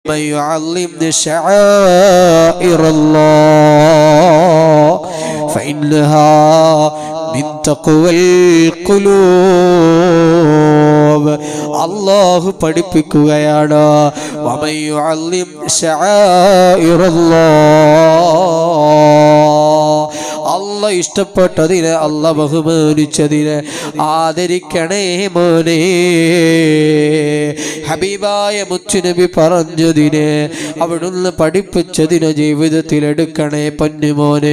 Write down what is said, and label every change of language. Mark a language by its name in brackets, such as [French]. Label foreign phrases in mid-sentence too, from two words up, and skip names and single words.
[Arabic] من يعظم شعائر الله فإنها من تقوى القلوب. [Malayalam] അല്ലാഹു പഠിപ്പിക്കുകയാണ് [Arabic] ومن يعلم شعائر الله, [Malayalam] അല്ലാഹ് ഇഷ്ടപ്പെട്ടതിനെ, അല്ലാഹ് ബഹുമാനിച്ചതിനെ ആദരിക്കണേ മോനെ. ഹബീബായ മുത്തുനബി പറഞ്ഞതിനെ, അവിടുന്ന് പഠിപ്പിച്ചതിനെ ജീവിതത്തിൽ എടുക്കണേ പൊന്നുമോനെ.